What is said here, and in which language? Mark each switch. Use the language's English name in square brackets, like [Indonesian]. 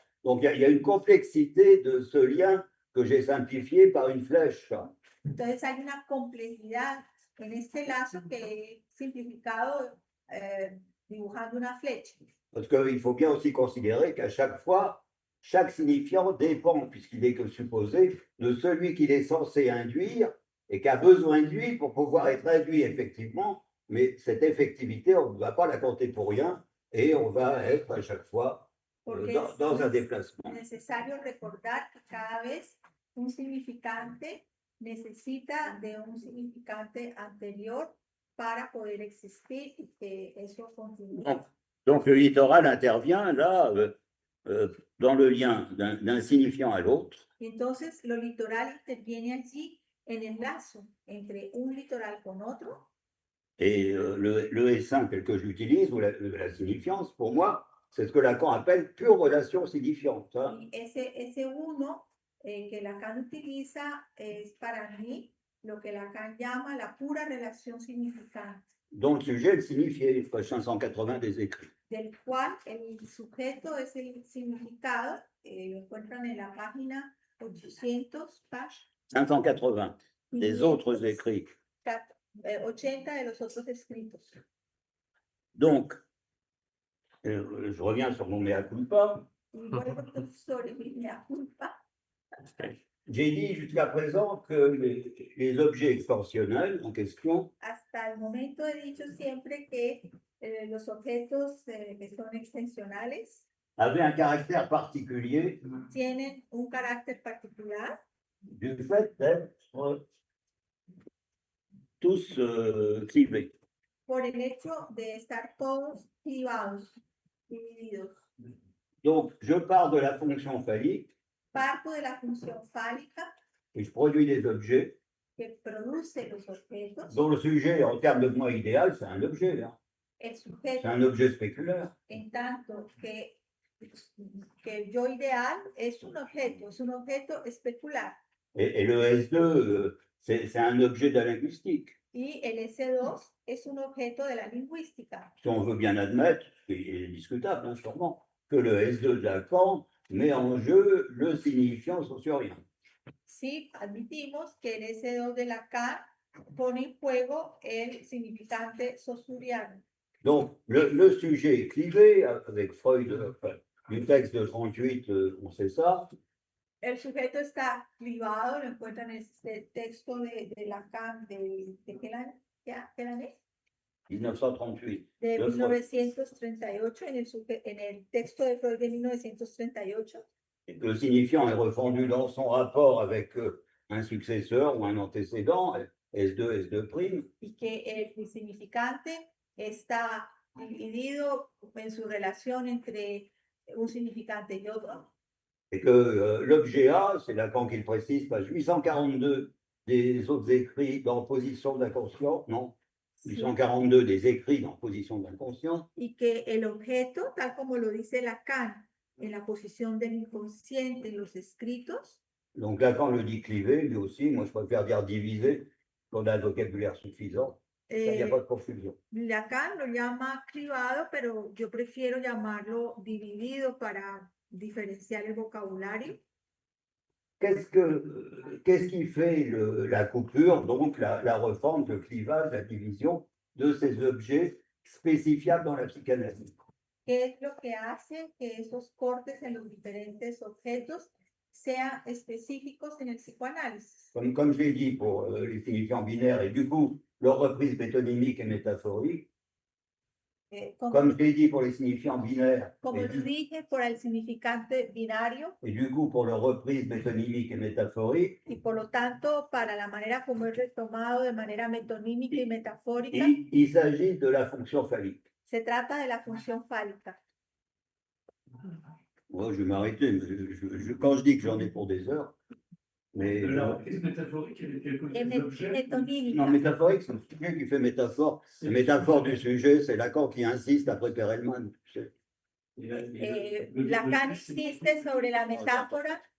[French] Donc, il y a une complexité de ce lien que j'ai simplifié par une flèche. [Spanish] Entonces hay una complejidad en este lazo que he simplificado dibujando una flecha. [French] Parce qu'il faut bien aussi considérer qu'à chaque fois, chaque signifiant dépend, puisqu'il n'est que supposé, de celui qu'il est censé induire et qui a besoin de lui pour pouvoir être induit effectivement. Mais cette effectivité, on ne va pas la compter pour rien et on va être à chaque fois dans un déplacement. [Spanish] Es necesario recordar que cada vez un significante necesita de un significante anterior para poder existir y que eso continúe. [French] Donc le littoral intervient là dans le lien d'un signifiant à l'autre. [Spanish] Entonces, lo litoral interviene allí en el lazo entre un litoral con otro. [French] Et le S1 tel que j'utilise, ou la signifiance, pour moi, c'est ce que Lacan appelle pure relation signifiante. Hein. [Spanish] Y ese uno que Lacan utiliza es para mí lo que Lacan llama la pura relación significante. [French] Dont le sujet est le signifié, page 580 des écrits. [Spanish] Del cual el sujeto es el significado, lo encuentran en la página 800, [French] page 580 des autres écrits. [Spanish] 80 de los otros escritos. [French] Donc, je reviens sur mon mea culpa. [Spanish] Y vuelvo entonces sobre mi mea culpa. [French] J'ai dit jusqu'à présent que les objets extensionnels en question [Spanish] Hasta el momento he dicho siempre que los objetos que son extensionales [French] avaient un caractère particulier [Spanish] tienen un carácter particular [French] du fait d'être tous clivés. [Spanish] por el hecho de estar todos clivados, divididos. [French] Donc, je pars de la fonction phallique [Spanish] Parto de la función fálica [French] et je produis des objets [Spanish] que produce los objetos. [French] dont le sujet, en termes de moi idéal, c'est un objet. Hein. [Spanish] El [French] C'est [Spanish] sujeto, [French] un objet spéculaire. [Spanish] en tanto que el yo ideal es un objeto especular. [French] Et le S2, c'est un objet de la linguistique. [Spanish] Y el S2 es un objeto de la lingüística. [French] Si on veut bien admettre, ce qui est discutable, hein, sûrement, que le S2 de Lacan met en jeu le signifiant saussurien. [Spanish] Sí, admitimos que el S2 de Lacan pone en juego el significante saussuriano. [French] Donc, le sujet est clivé avec Freud, du texte de 38, on sait ça. [Spanish] El sujeto está clivado, lo encuentran en este texto de Lacan, ¿de qué año es? 1938. De 1938, en el texto de Freud de 1938. [French] Et que le signifiant est refondu dans son rapport avec un successeur ou un antécédent, S2, S2'. [Spanish] Y que el significante está dividido en su relación entre un significante y otro. [French] Et que l'objet A, c'est Lacan qui le précise, page 842 des autres écrits dans position d'inconscient, non, 842 des écrits dans position d'inconscient. [Spanish] Y que el objeto, tal como lo dice Lacan, en la posición del inconsciente en los escritos. [French] Donc Lacan le dit clivé, lui aussi, moi je préfère dire divisé, qu'on a un vocabulaire suffisant, il n'y a pas de confusion. [Spanish] Lacan lo llama clivado, pero yo prefiero llamarlo dividido para diferenciar el vocabulario. [French] Qu'est-ce qui fait la coupure, donc la reforme, le clivage, la division de ces objets spécifiables dans la psychanalyse? [Spanish] ¿Qué es lo que hace que esos cortes en los diferentes objetos sean específicos en el psicoanálisis? [French] Comme je l'ai dit pour les signifiants binaires et du coup leur reprise métonymique et métaphorique, comme je l'ai dit pour les signifiants binaires [Spanish] Como lo dije, por el significante binario [French] et du coup pour leur reprise métonymique et métaphorique, [Spanish] y por lo tanto para la manera como es retomado de manera metonímica y metafórica, [French] il s'agit de la fonction phallique. [Spanish] se trata de la función fálica. [French] Moi, je vais m'arrêter. Quand je dis que j'en ai pour des heures, mais La reprise métaphorique, elle est quelque chose d'objet. [Spanish] Metonímica. [French] non, métaphorique, c'est le sujet qui fait métaphore. La métaphore du sujet, c'est Lacan qui insiste après Perelman. [Spanish] Lacan insiste sobre la metáfora